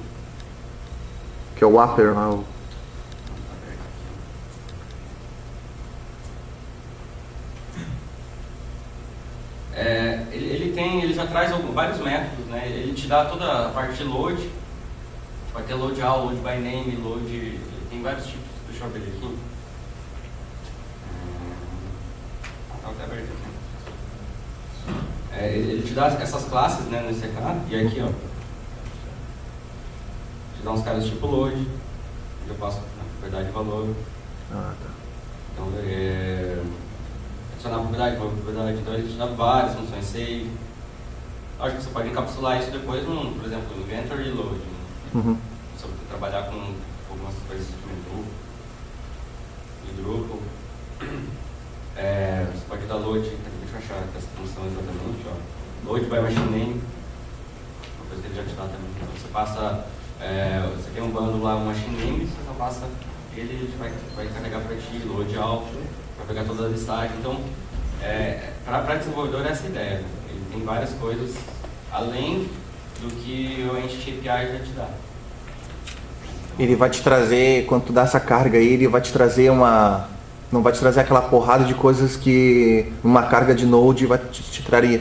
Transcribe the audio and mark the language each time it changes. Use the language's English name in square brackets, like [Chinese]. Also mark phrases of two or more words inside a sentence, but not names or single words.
[Portuguese] Que é o Wapper lá. Ele já traz vários métodos, né? Ele te dá toda a parte de load. Vai ter [English] load all, load by name, load... [Portuguese] Tem vários tipos. Deixa eu abrir aqui. Até aberto aqui. Ele te dá essas classes, né, no ECK, e aqui, ó, te dá uns caras tipo load, eu passo na propriedade de valor. Ah, tá. Então, adicionar propriedade, então ele te dá várias funções, save. Acho que você pode encapsular isso depois, por exemplo, no [English] inventory load. [Portuguese] Né? Uhum. Se você trabalhar com algumas coisas tipo Drupal. Você pode dar load, deixa eu achar essa função exatamente, ó. [English] Load by machine name, [Portuguese] uma coisa que ele já te dar também. Então, você passa, você tem um bando lá, um [English] machine name, [Portuguese] você só passa ele vai carregar para ti, load alto, para pegar toda a listagem. Então, para desenvolvedor é essa ideia. Ele tem várias coisas além do que o Entity API já te dá. Ele vai te trazer, quando tu dá essa carga aí, ele vai te trazer não vai te trazer aquela porrada de coisas que uma carga de Node te traria.